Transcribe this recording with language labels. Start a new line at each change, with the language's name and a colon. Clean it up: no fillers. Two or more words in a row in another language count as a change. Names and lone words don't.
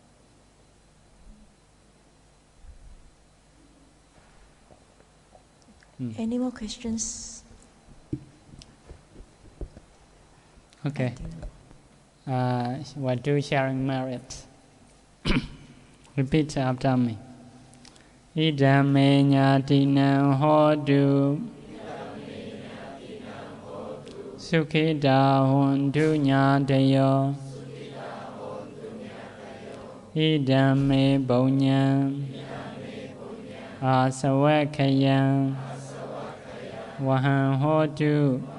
English: Any more questions? Okay. We'll do sharing merit. Repeat after me.
Pali: Idame nyatinam hodu Sukhita hontu nyatayo Idame bonyam Asawakayam Vahang hotu